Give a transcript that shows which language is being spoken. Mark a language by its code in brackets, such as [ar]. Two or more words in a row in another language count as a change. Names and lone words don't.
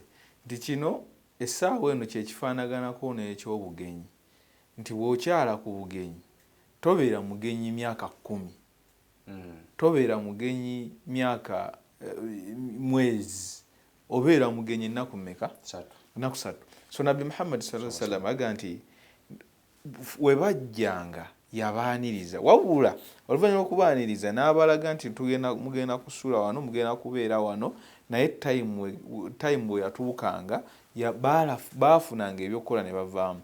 [lg] Nti kino essaawa eno kyekifaanaganako n'ekyobugenyi, nti bw'okyala ku bugenyi tobeera mugenyi myaka 10, tobeera mugenyi myaka mwezi, obeera mugenyi ennaku mmeka? Ennaku 3. So Nabbi Muhammad [ar] صلى الله عليه وسلم [lg] aga nti we bajjanga yabaaniriza, wabula oluvannyuma okubaaniriza n'abalaga nti mugenda kusula wano, mugenda kubeera wano, naye time bwe yatuukanga baafunanga ebyokukola ne bavaamu.